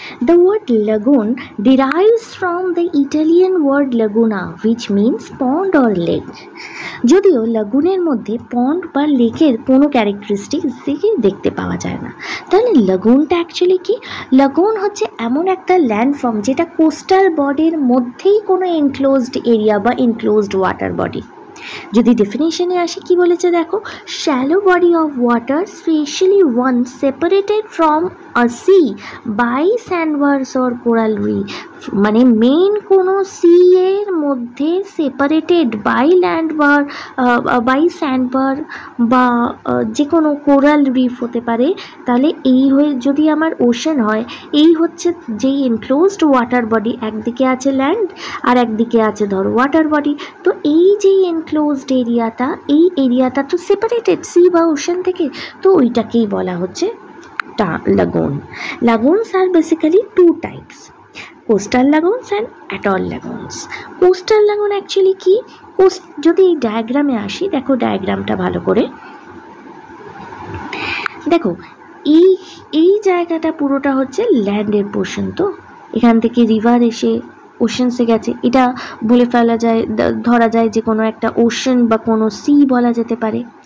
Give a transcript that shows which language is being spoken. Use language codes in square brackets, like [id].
[en] The word lagoon derives from the Italian word laguna, which means pond or lake. [bn] যদিও লাগুনের মধ্যে পন্ড বা লেকের কোনো ক্যারেক্টারিস্টিক্স দেখতে পাওয়া যায় না, তাহলে লাগুনটা অ্যাকচুয়ালি কি? লাগুন হচ্ছে এমন একটা ল্যান্ডফর্ম যেটা কোস্টাল বডির মধ্যেই কোনো এনক্লোজড এরিয়া বা এনক্লোজড ওয়াটার বডি। যদি ডেফিনেশনে আসি কি বলেছে দেখো, [en] Shallow body of water specially one separated from a sea by sandbars or coral reef. [bn] মানে মেইন কোনো সি এর মধ্যে সেপারেটেড বাই ল্যান্ডবার বাই স্যান্ডবার বা যে কোনো কোরাল রিফ হতে পারে। তাহলে এই হয়ে যদি আমার ওশেন হয়, এই হচ্ছে যেই এনক্লোজড ওয়াটার বডি, একদিকে আছে ল্যান্ড আর একদিকে আছে ধরো ওয়াটার বডি। তো এই যে এনক্লোজড এরিয়াটা, এই এরিয়াটা তো সেপারেটেড সি বা ওশেন থেকে, তো ওইটাকেই বলা হচ্ছে [en] lagoon. Lagoons are basically two types, coastal lagoons and atoll lagoons. Coastal lagoon actually [bn] কি? যদি এই ডায়াগ্রামে আসি, দেখো ডায়াগ্রামটা ভালো করে দেখো, এই জায়গাটা পুরোটা হচ্ছে ল্যান্ডের পোর্শন। তো এখান থেকে রিভার এসে ওশেনসে গেছে, এটা বলে ফেলা যায়, ধরা যায় যে কোনো একটা ওশেন বা কোনো সি বলা যেতে পারে।